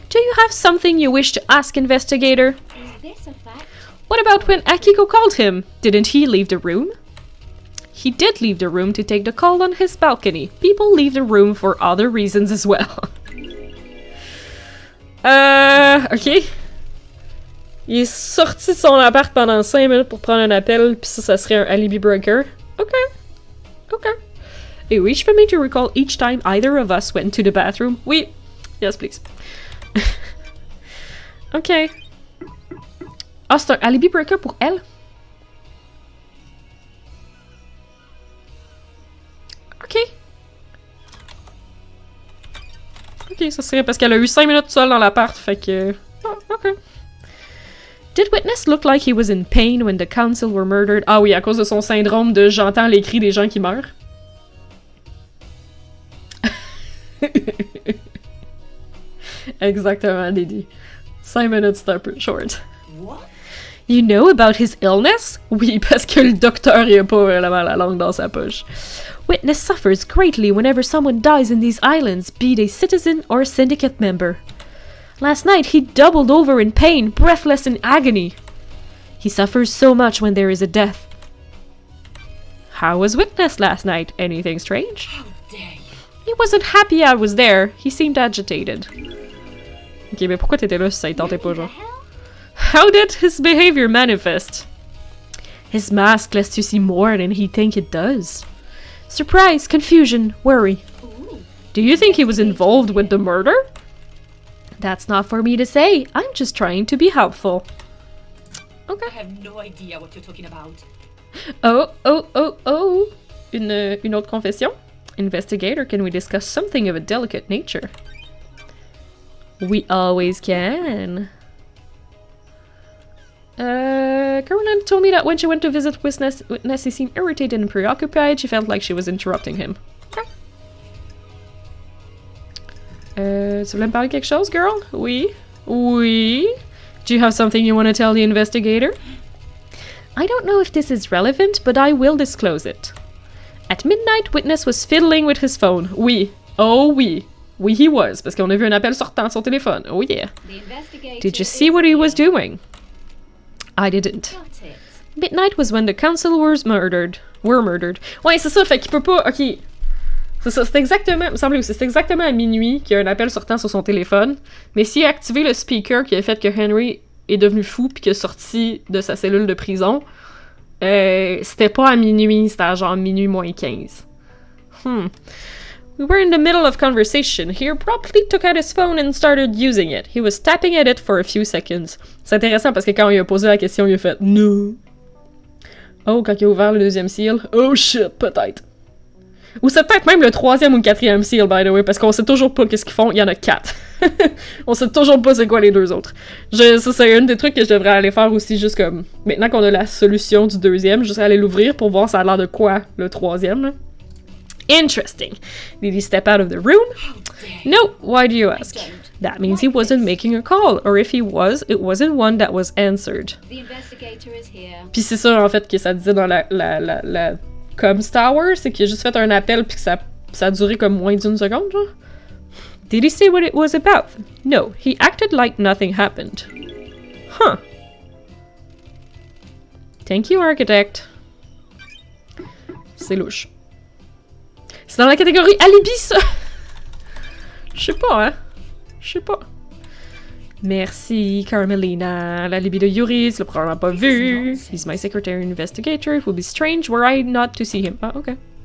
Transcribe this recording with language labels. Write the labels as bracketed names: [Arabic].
[English] Do you have something you wish to ask, investigator? Is this a fact? What about when Akiko called him? Didn't he leave the room? He did leave the room to take the call on his balcony. People leave the room for other reasons as well. Ok. [French] Il est sorti de son appart pendant 5 minutes pour prendre un appel, puis ça serait un alibi breaker. Ok. Ok. [English] Et wish for me to recall each time either of us went to the bathroom? [French] Oui. [English] Yes, please. Ok. [French] Ah, c'est un alibi breaker pour elle? Ok. Ok, ça serait parce qu'elle a eu 5 minutes seule dans l'appart, fait que... Oh, ok. [English] Did Witness look like he was in pain when the council were murdered? [French] Ah oui, à cause de son syndrome de j'entends les cris des gens qui meurent. Exactement, Didi. 5 minutes, c'est un peu short. [English] What? You know about his illness? [French] Oui, parce que le docteur il a pas vraiment la langue dans sa poche. [English] Witness suffers greatly whenever someone dies in these islands, be they citizen or syndicate member. Last night he doubled over in pain, breathless in agony. He suffers so much when there is a death. How was Witness last night? Anything strange? How dare you? He wasn't happy I was there. He seemed agitated. [French] Ok, mais pourquoi t'étais là si ça y tentait pas, genre? [English] How did his behavior manifest? His mask lets you see more than he'd think it does. Surprise, confusion, worry. Ooh. Do you think he was involved with the murder? That's not for me to say. I'm just trying to be helpful. I Okay. have no idea what you're talking about. [French] Oh. Une autre confession? [English] Investigator, can we discuss something of a delicate nature? We always can. Caroline told me that when she went to visit Witness, he seemed irritated and preoccupied. She felt like she was interrupting him. Okay. [French] Tu voulais me parler quelque chose, girl? Oui. Oui. [English] Do you have something you want to tell the investigator? I don't know if this is relevant, but I will disclose it. At midnight, Witness was fiddling with his phone. [French] Oui. Oh oui. Oui, [English] he was, [French] parce qu'on a vu un appel sortant de son téléphone. [English] Oh yeah. The investigator Did you see what he was doing? I didn't. Got it. Midnight was when the council were murdered. [French] Ouais, c'est ça, fait qu'il peut pas... Ok. C'est ça, c'est exactement... Il me semble aussi, c'est exactement à minuit qu'il y a un appel sortant sur son téléphone. Mais s'il a activé le speaker qui a fait que Henry est devenu fou puis qu'il est sorti de sa cellule de prison, c'était pas à minuit, c'était à genre minuit moins 15. [English] We were in the middle of conversation. He abruptly took out his phone and started using it. He was tapping at it for a few seconds. [French] C'est intéressant parce que quand il a posé la question, il a fait « No ». Oh, quand il a ouvert le deuxième seal, « [English] Oh shit, [French] peut-être ». Ou c'est peut-être même le troisième ou le quatrième seal, [English] by the way, [French] parce qu'on sait toujours pas qu'est-ce qu'ils font. Il y en a 4. On sait toujours pas c'est quoi les deux autres. Ça, c'est un des trucs que je devrais aller faire aussi, juste comme... Maintenant qu'on a la solution du deuxième, juste aller l'ouvrir pour voir ça a l'air de quoi, le troisième, là. [English] Interesting. Did he step out of the room? No. Why do you ask? That means he wasn't making a call, or if he was, it wasn't one that was answered. The investigator is here. [French] Puis c'est ça, en fait, que ça disait dans la Comms Tower, c'est qu'il a juste fait un appel puis que ça a duré comme moins d'1 seconde, genre. [English] Did he say what it was about? No, he acted like nothing happened. Huh. Thank you, architect. [French] C'est louche. C'est dans la catégorie alibi, ça! Je sais pas, hein? Je sais pas. Merci, Carmelina. L'alibi de Yuri, tu l'as probablement pas vu. [English] He's my secretary investigator. It would be strange were I not to see him. Ah, okay.